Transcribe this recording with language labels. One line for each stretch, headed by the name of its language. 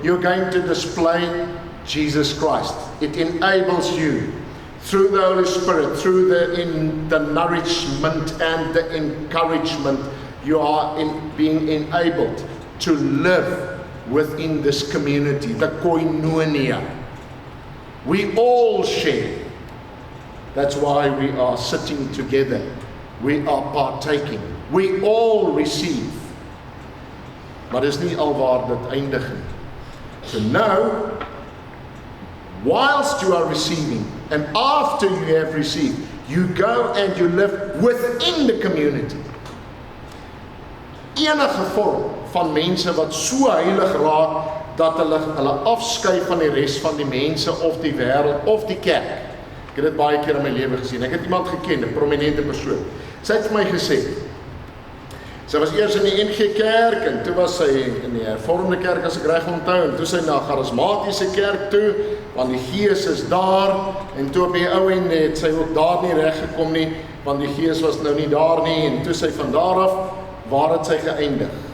English: You're going to display Jesus Christ. It enables you through the Holy Spirit, through the nourishment and the encouragement, you are being enabled to live within this community, the koinonia. We all share. That's why we are sitting together. We are partaking. We all receive.
Afrikaans: Maar dis nie alwaar dit eindig nie.
English: So now, whilst you are receiving, and after you have received, you go and you live within the community.
Afrikaans: Enige vorm van mense wat so heilig raak, dat hulle afskei van die res van die mense, of die wêreld, of die kerk. Ek het dit baie keer in my lewe gesien. Ek het iemand geken, 'n prominente persoon. Sy het vir my gesê, sy was eers in die NG Kerk, en toe was sy in die hervormde kerk, as ek reg onthou, en toe sy na 'n charismatiese kerk toe, want die Gees is daar, en toe op die ou en het sy ook daar nie reg gekom nie, want die Gees was nou nie daar nie, en toe sy van daar af, waar het sy geëindig?